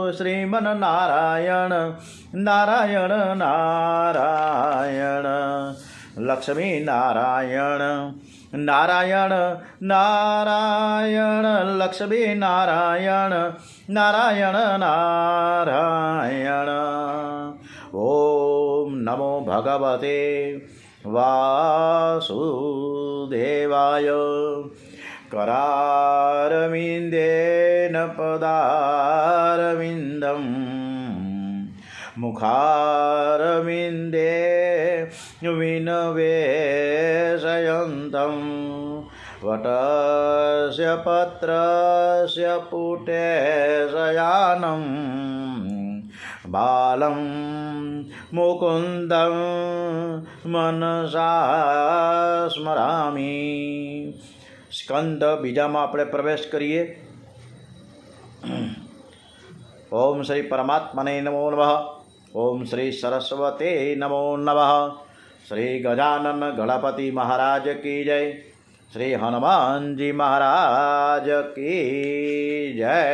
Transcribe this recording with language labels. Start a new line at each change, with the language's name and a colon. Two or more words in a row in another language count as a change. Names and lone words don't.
Sanskrit: શ્રીમન નારાયણ નારાયણ નારાયણ લક્ષ્મી નારાયણ નારાયણ નારાયણ લક્ષ્મી નારાયણ નારાયણ નારાયણ. ઓમ નમો ભગવતે વાસુદેવાય. करारविन्देन पदारविन्दं मुखारविन्दे विनवेशयन्तं वटस्य पत्रस्य पुटे शयानं बालं मुकुन्दं मनसा स्मरामि.
Gujarati: સ્કંદ બીજામાં આપણે પ્રવેશ કરીએ.
Sanskrit: ઓમ શ્રી પરમાત્મને નમો નમઃ. ઓમ શ્રી સરસ્વતે નમો નમઃ.
Hindi: શ્રી ગજાનન ગણપતિ મહારાજ કી જય. શ્રી હનુમાનજી મહારાજ કી જય.